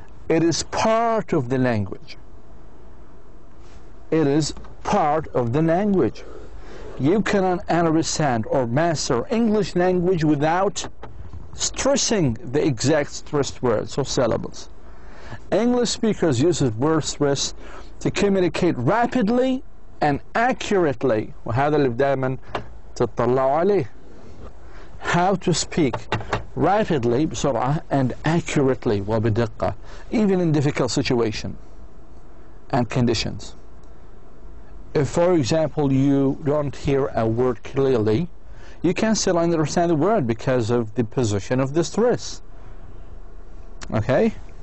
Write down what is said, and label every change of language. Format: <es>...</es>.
<en>It is part of the language. It is part of the language. You cannot understand or master English language without stressing the exact stressed words or syllables. English speakers use word stress to communicate rapidly and accurately.</en> <ar>وهذا اللي دائما تطلعوا عليه.</ar> <en>How to speak rapidly</en> <ar>بسرعة</ar> <en>and accurately</en> <ar>وبدقة,</ar> <en>even in difficult situations and conditions. If, for example, you don't hear a word clearly, you can still understand the word because of the position of the stress. Okay?</en>